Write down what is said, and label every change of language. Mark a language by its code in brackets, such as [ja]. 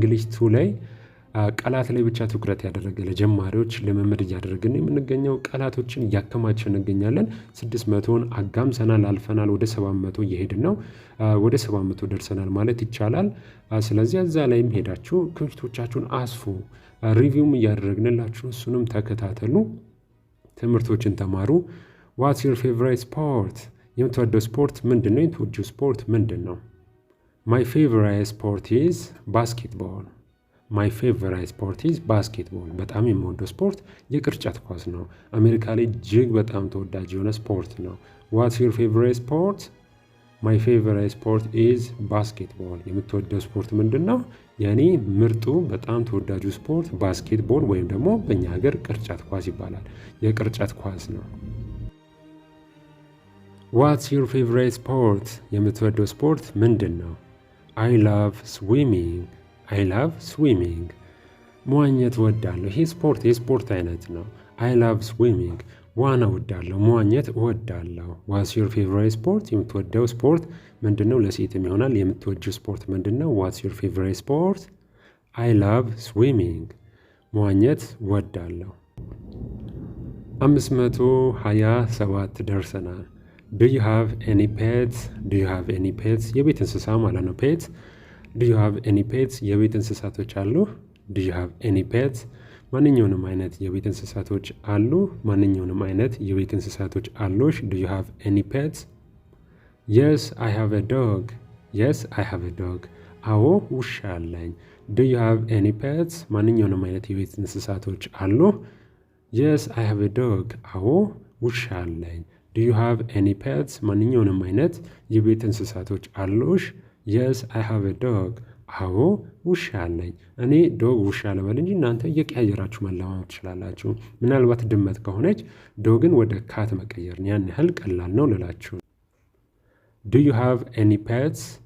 [am] 2 ላይ ቃላት ላይ ብቻ ትኩረት ያደረገ ለጀማሪዎች ልምምድ እያደረግን የምንገኘው ቃላቶችን እያከማችን እንገኛለን። 600ን አጋምሰናል፣ አልፈናል። ወደ 700 እየሄድን ነው። ወደ 700 ደርሰናል ማለት ይቻላል። ስለዚህ እዛ ላይም ሄዳችሁ ክምችቶቻችሁን አስፉ። ሪቪውም እያደረግንላችሁ እሱንም ተከታተሉ። ትምህርቶችን ተማሩ። [en] What's your favorite sport? [am] የምትወደው ስፖርት ምንድን ነው? የምትወጂው ስፖርት ምንድን ነው? [en] My favorite sport is basketball. My favorite sport is basketball. [am] በጣም የምወደው ስፖርት የቅርጫት ኳስ ነው። አሜሪካ ላይ እጅግ በጣም ተወዳጅ የሆነ ስፖርት ነው። [en] What's your favorite sport? My favorite sport is basketball. [am] የምትወደው ስፖርት ምንድን ነው? የኔ ምርጡ በጣም ተወዳጁ ስፖርት ባስኬትቦል ወይም ደግሞ በእኛ ሀገር ቅርጫት ኳስ ይባላል። የቅርጫት ኳስ ነው። [en] What's your favorite sport? [am] የምትወደው ስፖርት ምንድን ነው? [en] I love swimming. I love swimming. [am] መዋኘት እወዳለሁ። ይሄ የስፖርት አይነት ነው። [en] I love swimming. [am] ዋና እወዳለሁ፣ መዋኘት እወዳለሁ። [en] What's your favorite sport? [am] የምትወደው ስፖርት ምንድነው? ለሴትም ይሆናል። የምትወጂው ስፖርት ምንድነው? [en] What's your favorite sport? I love swimming. [am] መዋኘት እወዳለሁ። 527 ደርሰናል። [en] Do you have any pets? Do you have any pets? [am] የቤት እንስሳ ማለት ነው pets. [en] Do you have any pets? [am] የቤት እንስሳቶች አሉ? [en] Do you have any pets? [am] ማንኛውንም አይነት የቤት እንስሳቶች አሉ? ማንኛውንም አይነት የቤት እንስሳቶች አሉሽ? [en] Do you have any pets? Yes, I have a dog. Yes, I have a dog. [am] አዎ ውሻ አለኝ። [en] Do you have any pets? [am] ማንኛውንም አይነት የቤት እንስሳቶች አሉ? [en] Yes, I have a dog. [am] አዎ ውሻ አለኝ። [en] Do you have any pets? [am] ማንኛውንም አይነት የቤት እንስሳቶች አሉሽ? [en] የስ አይ ሃቭ ኤ ዶግ። [am] አዎ ውሻ አለኝ። እኔ ዶግ ውሻ ልበል እንጂ እናንተ እየቀያየራችሁ መለማመድ ትችላላችሁ። ምናልባት ድመት ከሆነች ዶግን ወደ ካት መቀየር ያን ያህል ቀላል ነው ልላችሁ። [en] ዱ ዩ ሃቭ ኤኒ ፔትስ?